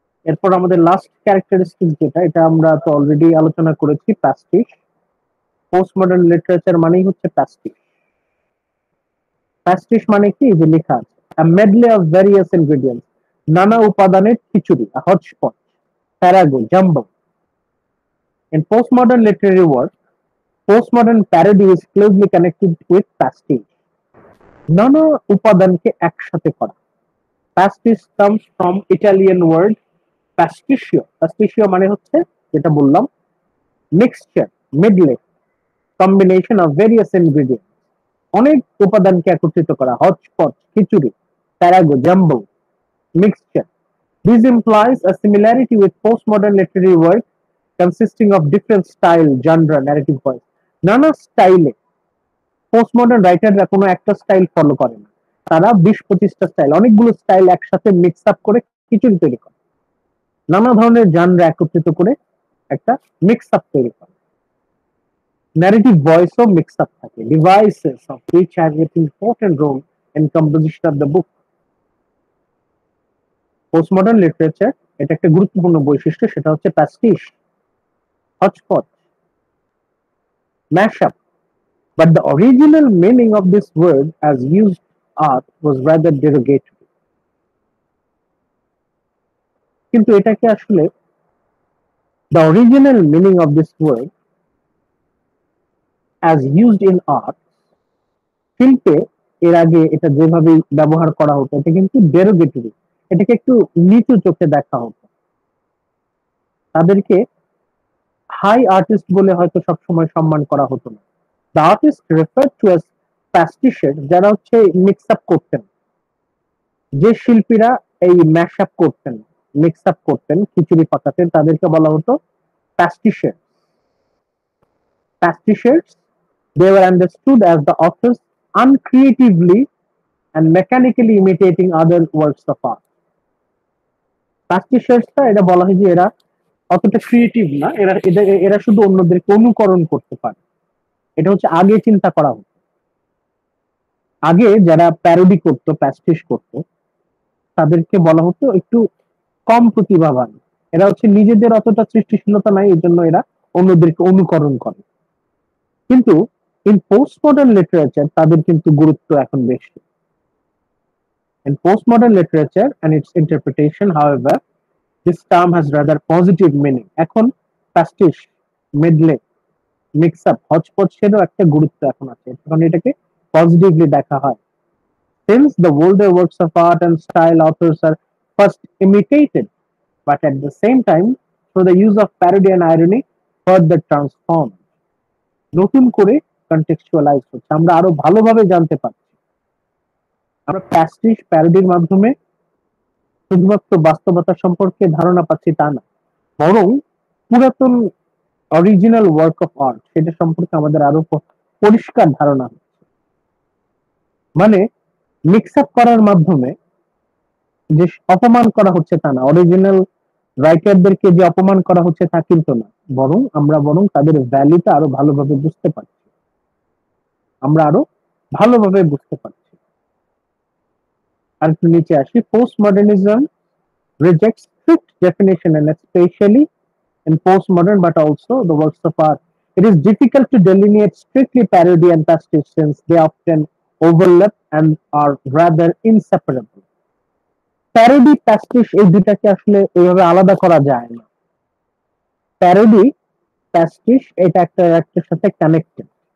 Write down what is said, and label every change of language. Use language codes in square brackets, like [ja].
[bn] এরপর আমাদের last characteristic যেটা, এটা আমরা তো অলরেডি আলোচনা করেছি, প্যাস্টিশ। পোস্ট মডার্ন লিটারেচার মানেই হচ্ছে প্যাস্টিশ। প্যাস্টিশ মানে কি, যে লেখা আছে [en] a medley of various ingredients, নানা উপাদানের খিচুড়ি, a hodgepodge, farrago, jumble. In postmodern literary work, postmodern parody is closely connected with pastiche, [bn] নানা উপাদানকে একসাথে করা। [en] Pastiche comes from Italian word pasticcio. [bn] Pasticcio মানে হচ্ছে যেটা বললাম, mixture, মিডলে, combination of various ingredients, অনেক উপাদানকে একত্রিত করা, hotchpotch, khichuri, প্যারাগো, jumble, mixture. [en] This implies a similarity with postmodern literary work consisting of different style, genre, narrative voice. [bn] নানা স্টাইলে পোস্টমডার্ন রাইটাররা কোনো একটা স্টাইল ফলো করে না, তারা 20-25টা স্টাইল, অনেকগুলো স্টাইল একসাথে মিক্স আপ করে খিচুড়ি তৈরি করে, নানা ধরনের জানরা একত্রিত করে একটা মিক্স আপ তৈরি করে। ন্যারেটিভ ভয়েসও মিক্স আপ থাকে, devices of [en] which have an important role in composition of the book. [bn] Postmodern literature এটা একটা গুরুত্বপূর্ণ বৈশিষ্ট্য, সেটা হচ্ছে প্যাস্টিশ, hotchpotch, mashup. [en] But the original meaning of this word as used art was rather derogatory. [bn] কিন্তু এটাকে আসলে [en] the original meaning of this word as used in art, [bn] শিল্পে এর আগে এটা যেভাবে ব্যবহার করা হতো এটা কিন্তু derogatory, এটাকে একটু নিচু চোখে দেখা হতো। তাদেরকে হাই আর্টিস্ট বলে হয়তো সবসময় সম্মান করা হতো না। [en] The artist referred to as pastichers, [bn] যারা হচ্ছে মিক্স আপ করতেন, যে শিল্পীরা এই ম্যাশ আপ করতেন, মিক্স আপ করতেন, খিচুড়ি পাকাতেন, তাদেরকে বলা হতো pastichers. [en] Pastichers, they were understood as the authors uncreatively and mechanically imitating other works of art. [bn] Pastichers-টা এটা বলা হয় যে এরা অতটা ক্রিয়েটিভ না, এরা শুধু অন্যদেরকে অনুকরণ করতে পারে। এটা হচ্ছে আগে চিন্তা করা হতো। আগে যারা প্যারোডি করতো, প্যাস্টিশ করতো, তাদেরকে বলা হতো একটু কম প্রতিভাবান, এরা হচ্ছে নিজেদের অতটা সৃষ্টিশীলতা নাই, এই জন্য এরা অন্যদেরকে অনুকরণ করে। কিন্তু ইন পোস্ট মডার্ন লিটারেচার তাদের কিন্তু গুরুত্ব এখন বেশি। [en] In postmodern literature and its interpretation, however, this term has rather positive meaning. [bn] এখন প্যাস্টিশ, মেডলে, মিক্স আপ, হচপচেরও একটা গুরুত্ব এখন আছে, কারণ এটাকে পজিটিভলি দেখা হয়। [en] Since the older works of art and style authors are first imitated, but at the same time, through the use of parody and irony, further transformed. [bn] নতুন করে কন্টেক্সচুয়ালাইজ হচ্ছে, আমরা আরো ভালোভাবে জানতে পারছি। আমরা প্যাস্টিশ, প্যারোডির মাধ্যমে শুধুমাত্র বাস্তবতা সম্পর্কে ধারণা পাচ্ছি তা না, বরং পুরাতন অরিজিনাল ওয়ার্ক অফ আর্ট সেটা সম্পর্কে আমাদের আরো পরিষ্কার ধারণা হচ্ছে। মানে মিক্স আপ করার মাধ্যমে যে অপমান করা হচ্ছে তা না, অরিজিনাল রাইটারদেরকে যে অপমান করা হচ্ছে তা কিন্তু না, বরং তাদের ভ্যালুটা আরো ভালোভাবে বুঝতে পারছি, আমরা আরো ভালোভাবে বুঝতে পারছি। আর একটু নিচে আসি, [en] Postmodernism rejects strict definition and especially in postmodern but also the works of art. It is difficult to delineate strictly parody and pastiche since they often overlap and are rather inseparable. [bn] Parody প্যাস্টিশ এই দুটাকে আসলে এইভাবে আলাদা করা যায় না। Parody প্যাস্টিশ এটা একটা একটার সাথে কানেক্টেড।